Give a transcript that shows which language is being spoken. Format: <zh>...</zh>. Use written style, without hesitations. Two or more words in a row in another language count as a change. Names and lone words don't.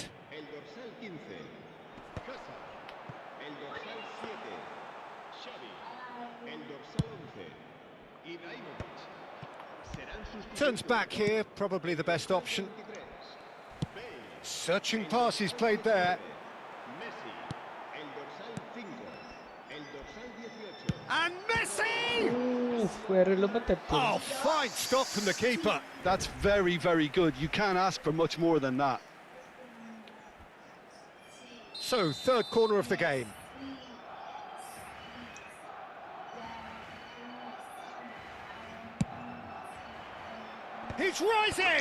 <es>El dorsal 15. Hazard. El dorsal 7. Xavi. El dorsal 11. Ibrahimovic. Serán sustituidos.</es> <en>Turns back here, probably the best option. Searching pass is played there.</en> <es>Messi. El dorsal 5. El dorsal 18.</es> <en>And Messi! Oh, fine stop from the keeper. That's very, very good. You can't ask for much more than that. So, third corner of the game. He's rising!</en>